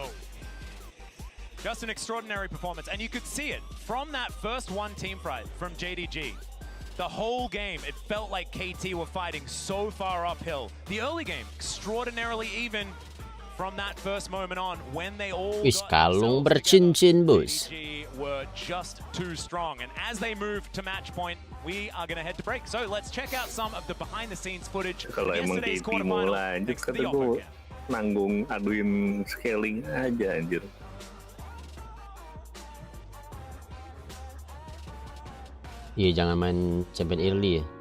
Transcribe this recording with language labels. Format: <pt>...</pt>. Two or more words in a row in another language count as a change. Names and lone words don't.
<en>Just an extraordinary performance, and you could see it from that first one team fight from JDG. The whole game, it felt like KT were fighting so far uphill. The early game, extraordinarily even. From that first moment on, when they all Wis kalung bercincin bos. were just too strong, and as they move to match point, we are going to head to break. So let's check out some of the behind-the-scenes footage.</en> <id>Kalau emang</id> <en>Yesterday's KT quarterfinal</en> <id>mau lanjut</id> <en>next to</en> <id>kata</id> <en>the</en> <id>gue</id> <en>Opera.</en> <id>nanggung aduin scaling aja anjir. Iya jangan main</id> <en>champion early</en> <id>ya.</id>